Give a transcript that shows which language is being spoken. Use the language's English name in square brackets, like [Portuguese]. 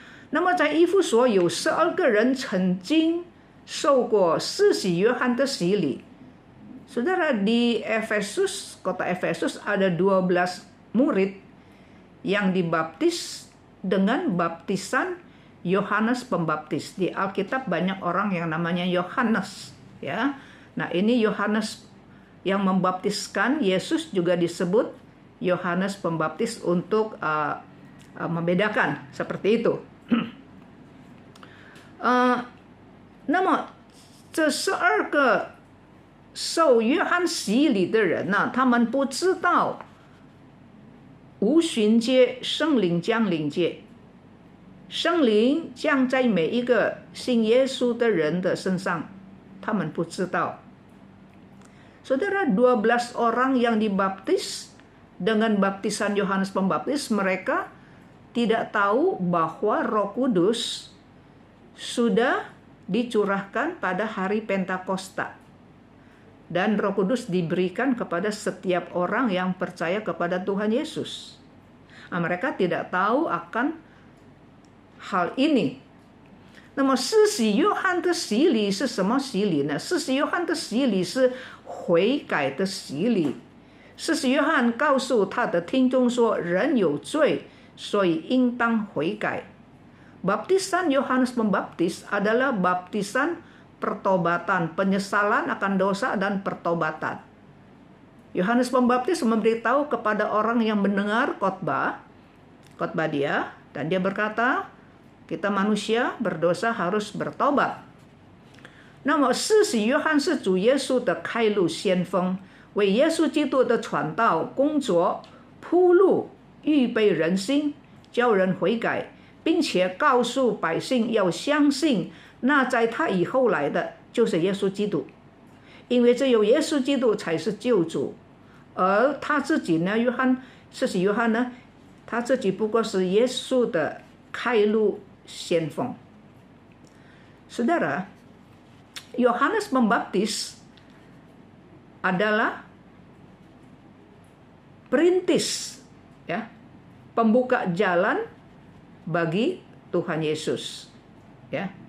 [Chinese] 那么在以弗所有12个人曾经受过施洗约翰的洗礼。 [Indonesian] Saudara, di Efesus, kota Efesus ada 12 murid yang dibaptis dengan baptisan Yohanes Pembaptis. Di Alkitab banyak orang yang namanya Yohanes, ya. Nah, ini Yohanes yang membaptiskan Yesus juga disebut Yohanes Pembaptis untuk membedakan seperti itu. [Chinese] 那么这12个受约翰洗礼的人呢，他们不知道无旬节圣灵降临节，圣灵降在每一个信耶稣的人的身上，他们不知道。 [Indonesian] Saudara, 12 orang yang dibaptis dengan baptisan Yohanes Pembaptis, mereka tidak tahu bahwa Roh Kudus sudah dicurahkan pada hari Pentakosta. Dan Roh Kudus diberikan kepada setiap orang yang percaya kepada Tuhan Yesus. Nah, mereka tidak tahu akan hal ini. [Chinese] 那么施洗约翰的洗礼是什么洗礼呢？施洗约翰的洗礼是悔改的洗礼。施洗约翰告诉他的听众说，人有罪，所以应当悔改。 [Indonesian] Baptisan Yohanes Pembaptis adalah baptisan pertobatan, penyesalan akan dosa dan pertobatan. Yohanes Pembaptis memberitahu kepada orang yang mendengar khotbah dia, dan dia berkata, kita manusia berdosa harus bertobat. [Chinese] 那么施洗约翰是主耶稣的开路先锋，为耶稣基督的传道工作铺路，预备人心，叫人悔改，并且告诉百姓要相信那在他以后来的就是耶稣基督，因为只有耶稣基督才是救主，而他自己呢，施洗约翰呢，他自己不过是耶稣的开路先锋。 [Indonesian] Saudara, Yohanes Pembaptis adalah perintis, ya, pembuka jalan bagi Tuhan Yesus, ya.